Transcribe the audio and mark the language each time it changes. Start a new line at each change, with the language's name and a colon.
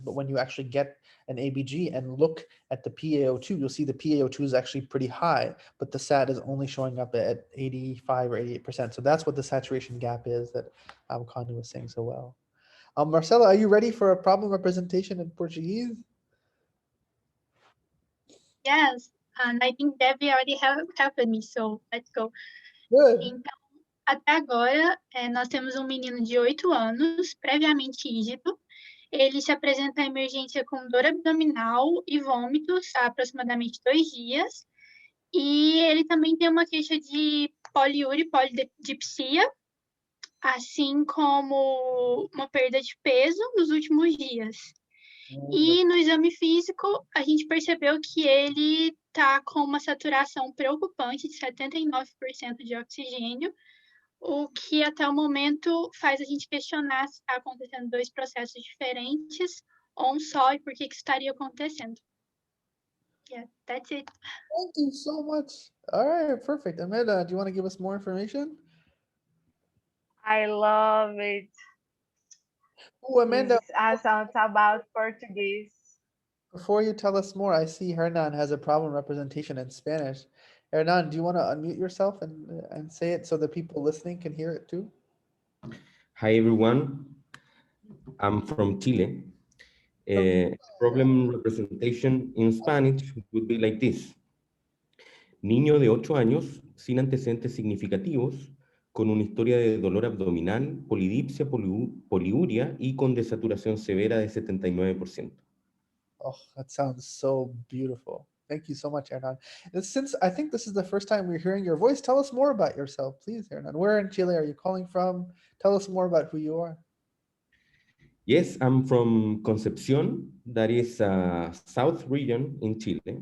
English: But when you actually get an ABG and look at the PaO2, you'll see the PaO2 is actually pretty high, but the SAT is only showing up at 85 or 88%. So that's what the saturation gap is that Connie was saying so well. Marcela, are you ready for a problem representation in Portuguese? Yes, and I think Debbie already helped me, so let's go. Good.
Portuguese: Então, até agora, nós temos um menino de 8 anos, previamente ígido. Ele se apresenta à emergência com dor abdominal e vômitos há aproximadamente 2 dias. E ele também tem uma queixa de poliúria e polidipsia, assim como uma perda de peso nos últimos dias. E no exame físico, a gente percebeu que ele está com uma saturação preocupante de 79% de oxigênio, o que até o momento faz a gente questionar se está acontecendo 2 processos diferentes ou um só e por que estaria acontecendo.
English: Yeah, that's it. Thank you so much. All right, perfect. Amanda, do you want to give us more information? I love it. Oh, Amanda. This sounds about Portuguese. Before you tell us more, I see Hernan has a problem representation in Spanish. Hernan, do you want to unmute yourself and say it so the people listening can hear it too? Hi, everyone. I'm from Chile. Problem representation in Spanish would be like this.
Spanish: Niño de 8 años, sin antecedentes significativos, con una historia de dolor abdominal, polidipsia, poliuria y con desaturación severa de 79%.
English: Oh, that sounds so beautiful. Thank you so much, Hernan. And since I think this is the first time we're hearing your voice, tell us more about yourself, please, Hernan. Where in Chile are you calling from? Tell us more about who you are. Yes, I'm from Concepcion, that is a south region in Chile.